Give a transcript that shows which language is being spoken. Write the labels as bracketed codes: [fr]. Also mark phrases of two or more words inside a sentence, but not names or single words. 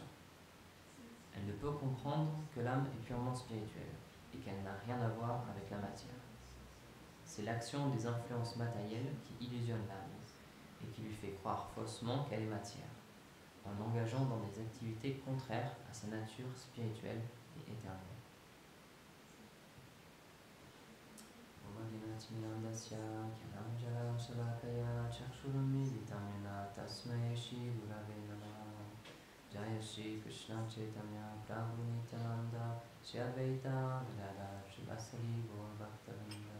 [fr] Elle ne peut comprendre que l'âme est purement spirituelle et qu'elle n'a rien à voir avec la matière. C'est l'action des influences matérielles qui illusionne l'âme et qui lui fait croire faussement qu'elle est matière, en l'engageant dans des activités contraires à sa nature spirituelle et éternelle. [sa] जय श्री कृष्ण चैतन्य प्रभु नित्यानन्द श्री अद्वैत गदाधर श्रीवासादि गौर भक्तवृन्द.